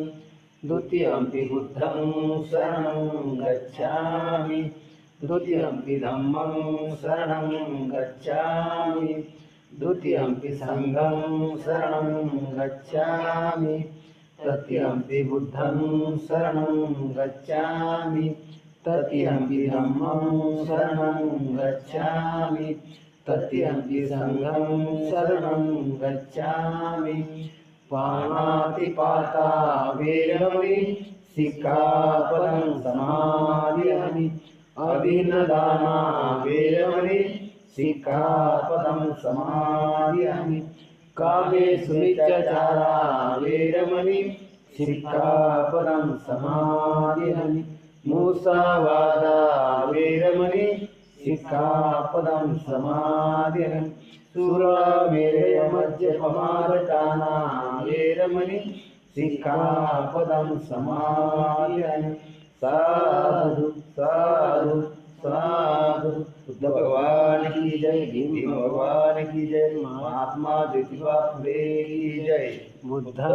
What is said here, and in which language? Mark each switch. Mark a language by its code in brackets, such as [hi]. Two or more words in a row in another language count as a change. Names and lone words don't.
[pi] द्वितीयम्पि बुद्धं शरणं गच्छामि, द्वितीयम्पि धम्मं शरणं गच्छामि, द्वितीयम्पि संघं शरणं गच्छामि, तृतीयम्पि बुद्धं शरणं गच्छामि, तृतीयम्पि धम्मं शरणं गच्छामि, तृतीयम्पि संघं शरणं गच्छामि. पाणातिपाता वेरमणि सिक्खापदं समादयामि. अदीनदाना वेरमणि सिक्खापदं समादयामि. कामेषु मिथ्याचारा वेरमणि सिक्खापदं समादयामि. मुसावादा वेरमणि सिक्खापदं समादयामि. सुरामेरयमद्यपमादपाना वेरमणि सिक्खापदं समादयामि. साधु साधु साधु. [hi] बुद्ध भगवान की जय, भीम भगवान की जय, महात्मा ज्योतिबा फुले की जय. बुद्ध